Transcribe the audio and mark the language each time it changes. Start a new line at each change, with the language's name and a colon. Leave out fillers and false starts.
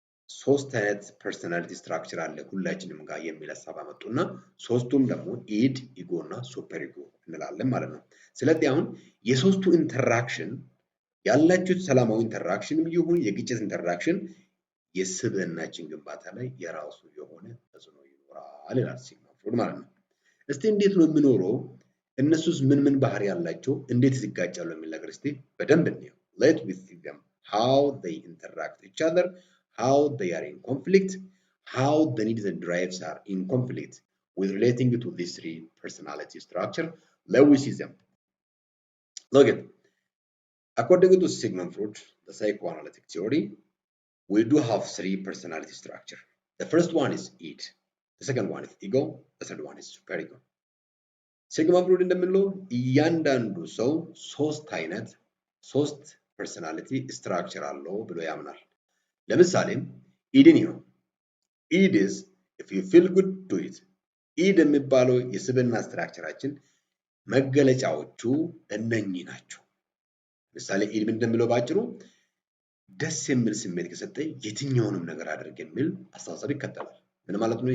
Amharic: ሶስት አይነት ፐርሰናሊቲ ስትራክቸር አለ ሁላችንም ጋር የሚል ሐሳብ አመጡና ሶስቱም ደግሞ ኢድ፣ ኢጎ እና ሱፐር ኢጎ እንላለን ማለት ነው። ስለዚህ አሁን የሶስቱ ኢንተራክሽን ያላችሁት ሰላማዊ ኢንተራክሽንም ይሁን የግጭት ኢንተራክሽን የስብዕናችን ግንባታ ላይ የራሱ የሆነ ተጽዕኖ ይኖራል ይላል ሲግመንድ ፍሩድ ማለት ነው። እስቲ እንዴት ነው የሚኖረው? እነሱስ ምን ምን ባህሪ ያላቸው እንዴት ይጋጫሉ የሚል ነገር እስቲ በደንብ እንየው።
English: let we see them how they interact with each other, how they are in conflict, how the needs and drives are in conflict with relating to these three personality structure. Let we see them. Look at according to Sigmund Freud, the psychoanalytic theory, we do have three personality structure. The first one is id, the second one is ego, the third one is superego.
Amharic: ሲግመንድ ፍሩድ እንደምንለው እያንዳንዱ ሰው ሶስት አይነት ሶስት ፐርሰናሊቲ ስትራክቸር አለው ብሎ ያምናል። ለምሳሌ ኢድን ነው። ኢድ
English: is if you feel good do it.
Amharic: ኢድ የሚባለው የስብዕና ስትራክቸራችን መገለጫዎቹ እነኚህ ናቸው። ለምሳሌ ኢድ ምን እንደሚለው ባጭሩ ደስ የሚል ስሜት ከሰጠኝ የትኛውንም ነገር አድርግ የሚል አስተሳሰብ ይከተላል። ምን ማለት ነው?